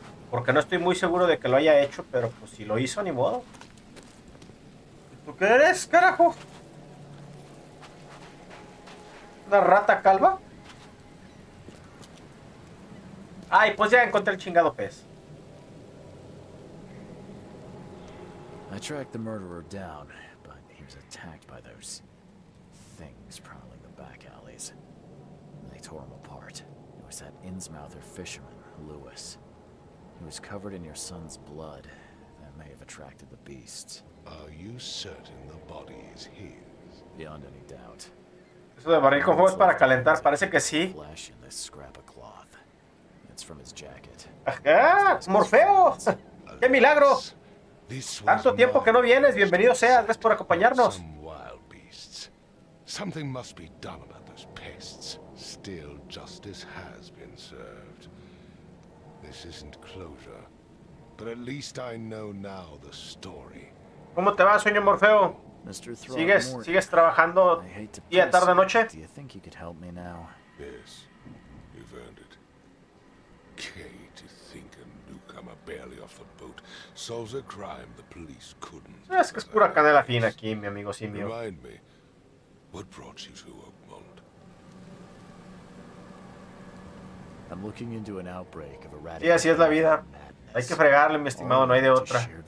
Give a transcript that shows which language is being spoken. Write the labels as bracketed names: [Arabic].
[Spanish] Porque no estoy muy seguro de que lo haya hecho, pero pues si lo hizo, ni modo. ¿Tú qué eres, carajo? ¿Una rata calva? Ay, pues ya encontré el chingado pez. [English] I tracked the murderer down, but he was attacked by those things prowling the back alleys. They tore him apart. It was that Innsmouther fisherman, Lewis. He was covered in your son's blood. That may have attracted the beasts. Are you certain the body is his? Beyond any doubt. [Spanish] Eso de barril con fuego es para calentar, parece que sí. [English] Flesh in this scrap of cloth. It's from his jacket. [Spanish] ¡Ah! ¡Morfeo! ¡Qué milagro! Tanto tiempo que no vienes, bienvenido seas, gracias por acompañarnos. [English] Some wild beasts. Something must be done about those pests. Still, justice has been served. This isn't closure, but at least I know now the story. [Spanish] ¿Cómo te va, sueño Morfeo? ¿Sigues trabajando día, tarde, noche? [English] Do you think you could help me now? Yes, you've earned it. Kay, to think a newcomer barely off the boat solves a crime the police couldn't. [Spanish] Es que es pura canela fina aquí, mi amigo simio. [English] Remind me, what brought you to Oakmont? I'm looking into an outbreak of [Spanish] Sí, así es la vida. Hay que fregarle, mi estimado, no hay de otra.